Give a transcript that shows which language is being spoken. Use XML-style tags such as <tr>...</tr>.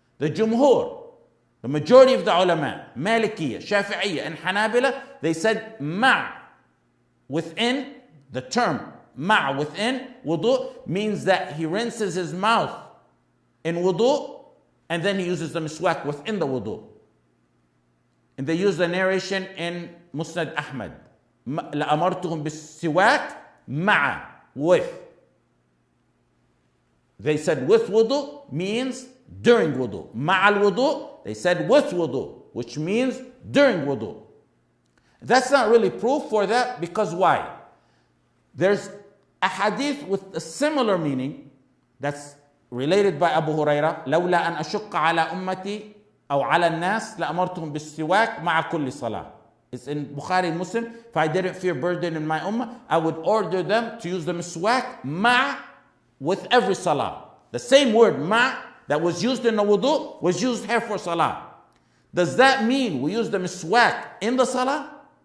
<en>The jumhur, the majority of the ulama, Malikiyya, Shafi'iyya, and Hanabila, they said ma' within the term ma' within wudu means that he rinses his mouth in wudu and then he uses the miswak within the wudu. And they use the narration in Musnad Ahmad.</en> <ar>لَأَمَرْتُهُمْ بِالسِّوَاكِ مَعَ,</ar> <en>with. They said with wudu means during wudu. Ma'al wudu, they said with wudu, which means during wudu. That's not really proof for that, because why? There's a hadith with a similar meaning that's related by Abu Huraira.</en> <ar>لولا أن أشق على أمتي أو على الناس لأمرتهم بالسواك مع كل صلاة.</ar> <en>It's in Bukhari and Muslim. If I didn't fear burden in my ummah, I would order them to use the miswak ma' with every salah. The same word ma' that was used in the wudu was used here for salah. Does that mean we use the miswak in the salah?</en>